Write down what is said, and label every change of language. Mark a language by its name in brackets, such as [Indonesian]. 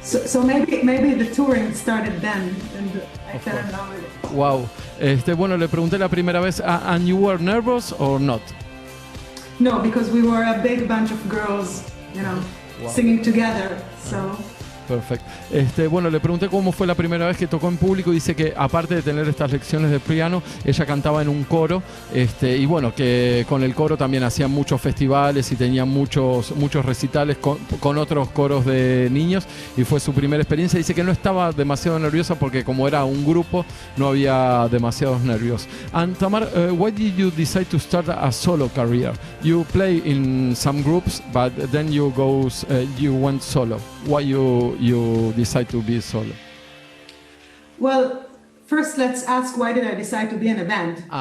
[English] So maybe the touring started then, and I fell in love with it. Wow. [Spanish] Bueno, le pregunté la primera vez, [English] and you were nervous or not? No, because we were a big bunch of girls, singing together, so... [Spanish] Perfecto. Bueno, le pregunté cómo fue la primera vez que tocó en público y dice que aparte de tener estas lecciones de piano, ella cantaba en un coro y bueno, que con el coro también hacían muchos festivales y tenían muchos recitales con otros coros de niños y fue su primera experiencia. Dice que no estaba demasiado nerviosa porque como era un grupo no había demasiados nervios. [English] And Tamar, why did you decide to start a solo career? You play in some groups, but then you went solo. Why you decide to be solo? Well, first let's ask why did I decide to be in a band?